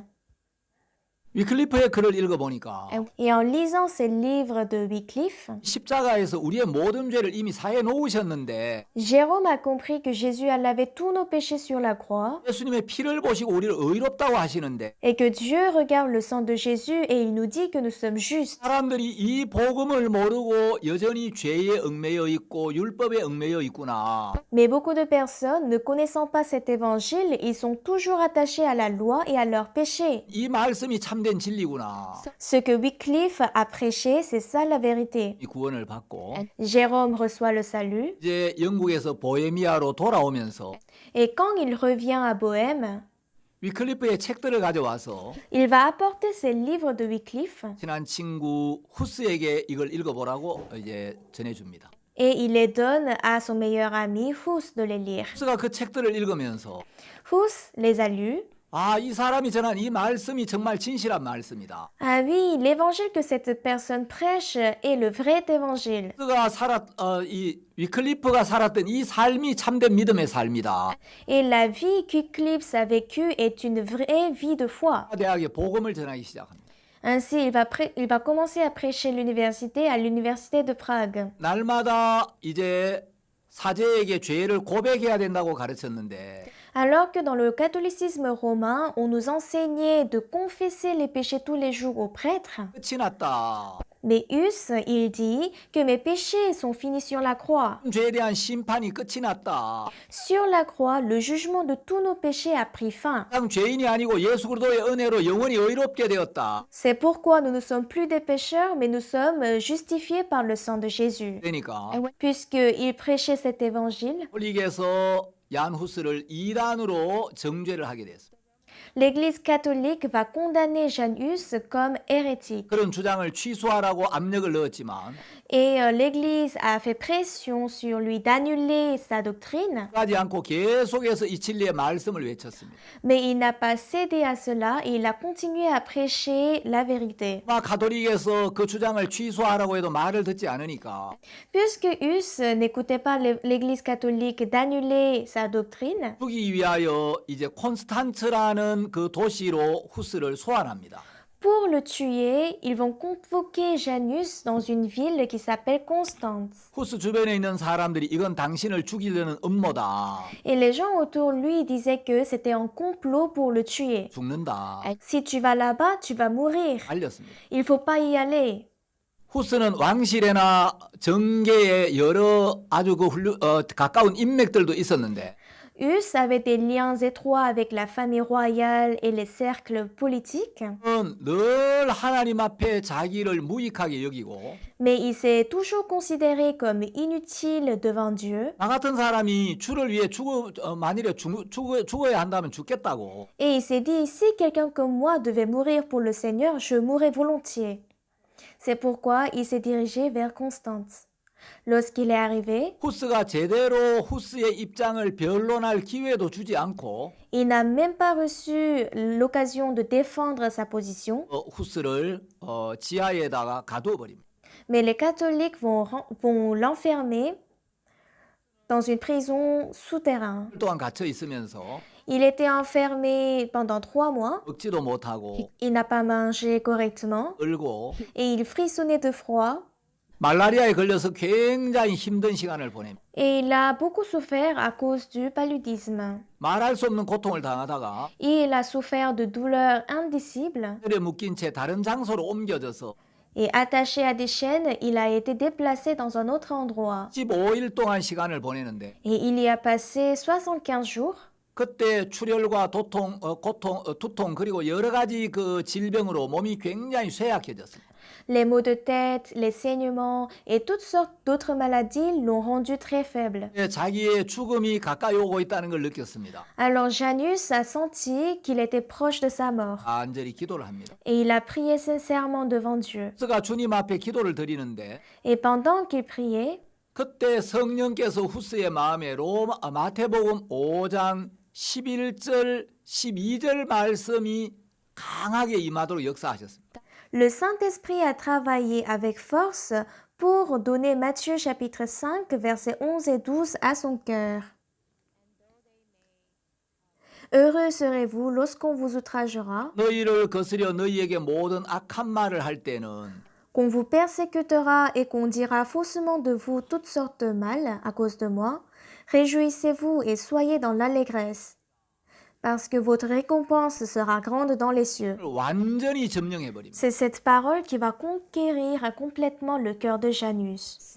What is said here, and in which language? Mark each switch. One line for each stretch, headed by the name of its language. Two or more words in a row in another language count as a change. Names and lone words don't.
Korean: 위클리프의 글을 읽어보니까
French: Et en lisant ces livres de Wycliffe,
Korean: 십자가에서 우리의 모든 죄를 이미 사해 놓으셨는데
French: Jérôme a compris que Jésus a lavé tous nos péchés sur la croix
Korean: 예수님의 피를 보시고 우리를 의롭다고 하시는데
French: et que Dieu regarde le sang de Jésus et il nous dit que nous sommes justes.
Korean: 사람들이 이 복음을 모르고 여전히 죄에 얽매여 있고 율법에 얽매여 있구나.
French: Mais beaucoup de personnes, ne connaissant pas cet évangile, ils sont toujours attachés à la loi et à leurs péchés.
Korean: 이 말씀이 참된 진리구나.
French: Ce que Wycliffe a prêché, c'est ça la vérité.
Korean: 이 구원을 받고
French: Jérôme reçoit le salut
Korean: 이제 영국에서 보헤미아로 돌아오면서
French: et quand il revient à Bohême,
Korean: 위클리프의 책들을 가져와서
French: il va apporter ses livres de Wycliffe
Korean: 친한 친구 후스에게 이걸 읽어보라고 이제 전해줍니다.
French: et il les donne à son meilleur ami Hus de les lire.
Korean: 후스가 그 책들을 읽으면서
French: Hus les a lus
Korean: 아, 이 사람이 전한 이 말씀이 정말 진실한 말씀이다.
French: Ah oui, l'évangile que cette personne prêche est le vrai évangile.
Korean: 이 위클리프가 살았던 이 삶이 참된 믿음의 삶이다.
French: Et la vie qu'Wycliffe a vécue est une vraie vie de foi.
Korean: 대학에 복음을 전하기 시작합니다.
French: Ainsi, il va commencer à prêcher à l'université de Prague.
Korean: 날마다 이제 사제에게 죄를 고백해야 된다고 가르쳤는데
French: Alors que dans le catholicisme romain, on nous enseignait de confesser les péchés tous les jours aux prêtres.
Korean: 끝이 났다.
French: Mais Hus, il dit que mes péchés sont finis sur la croix.
Korean: 죄에 대한 심판이 끝이 났다.
French: Sur la croix, le jugement de tous nos péchés a pris fin.
Korean: 그냥 죄인이 아니고 예수 그리스도의 은혜로 영원히 의롭게 되었다.
French: C'est pourquoi nous ne sommes plus des pécheurs, mais nous sommes justifiés par le sang de Jésus.
Korean: 그러니까
French: Puisqu'il prêchait cet évangile,
Korean: 홀릭에서 얀 후스를 이단으로 정죄를 하게 됐습니다.
French: l'Église catholique va condamner Jan Hus comme hérétique.
Korean: 그런 주장을 취소하라고 압력을 넣었지만
French: Et l'Église a fait pression sur lui d'annuler sa doctrine,
Korean: 하지 않고 계속해서 이 진리의 말씀을 외쳤습니다.
French: mais il n'a pas cédé à cela et il a continué à prêcher la vérité.
Korean: 가톨릭에서 그 주장을 취소하라고 해도 말을 듣지 않으니까
French: Puisque Hus n'écoutait pas l'Église catholique d'annuler sa doctrine,
Korean: 죽이기 위하여 이제 콘스탄츠라는 그 도시로 후스를 소환합니다.
French: pour le tuer, ils vont convoquer Janus dans une ville qui s'appelle Constance.
Korean: 후스 주변에 있는 사람들이 이건 당신을 죽이려는 음모다.
French: Et les gens autour de lui disaient que c'était un complot pour le tuer.
Korean: 죽는다.
French: Si tu vas là-bas, tu vas mourir.
Korean: 알렸습니다.
French: Il faut pas y aller.
Korean: 후스는 왕실이나 정계에 여러 아주 가까운 인맥들도 있었는데
French: Hus avait des liens étroits avec la famille royale et les cercles politiques,
Korean: 늘 하나님 앞에 자기를 무익하게 여기고
French: mais il s'est toujours considéré comme inutile devant Dieu.
Korean: 나 같은 사람이 주를 위해 만일에 죽어야 한다면 죽겠다고.
French: Et il s'est dit, si quelqu'un comme moi devait mourir pour le Seigneur, je mourrais volontiers. C'est pourquoi il s'est dirigé vers Constance. Lorsqu'il est arrivé,
Korean: 후스가 제대로 후스의 입장을 변론할 기회도 주지 않고
French: il n'a même pas reçu l'occasion de défendre sa position,
Korean: 후스를 지하에다가 가두어 버립니다.
French: mais les catholiques vont l'enfermer dans une prison souterraine.
Korean: 동안 갇혀 있으면서
French: Il était enfermé pendant 3 mois,
Korean: 먹지도 못하고
French: il n'a pas mangé correctement
Korean: 울고
French: et il frissonnait de froid.
Korean: 말라리아에 걸려서 굉장히 힘든 시간을 보냅니다.
French: Et il a beaucoup souffert à cause du paludisme.
Korean: 말할 수 없는 고통을 당하다가
French: Il a souffert de douleurs indicibles
Korean: 에 묶인 채 다른 장소로 옮겨져서
French: et attaché à des chaînes, il a été déplacé dans un autre endroit.
Korean: 15일 동안 시간을 보내는데
French: Et il y a passé 75 jours.
Korean: 그때 출혈과 두통 그리고 여러 가지 그 질병으로 몸이 굉장히 쇠약해졌습니다.
French: Les maux de tête, les saignements et toutes sortes d'autres maladies l'ont rendu très faible.
Korean: 자기의 죽음이 가까이 오고 있다는 걸 느꼈습니다.
French: Alors Janus a senti qu'il était proche de sa mort
Korean: 간절히 기도를 합니다.
French: et il a prié sincèrement devant Dieu.
Korean: 후스가 주님 앞에 기도를 드리는데
French: Et pendant qu'il priait,
Korean: 그때 성령께서 후스의 마음에 마태복음 5장 11절 12절 말씀이 강하게 임하도록 역사하셨습니다.
French: le Saint-Esprit a travaillé avec force pour donner Matthieu chapitre 5 versets 11 et 12 à son cœur. Heureux serez-vous lorsqu'on vous outragera,
Korean: 너희를 거스려 너희에게 모든 악한 말을 할 때는
French: qu'on vous persécutera et qu'on dira faussement de vous toutes sortes de mal à cause de moi. Réjouissez-vous et soyez dans l'allégresse, parce que votre récompense sera grande dans les cieux.
Korean: 완전히 점령해버립니다.
French: C'est cette parole qui va conquérir complètement le cœur de Janus.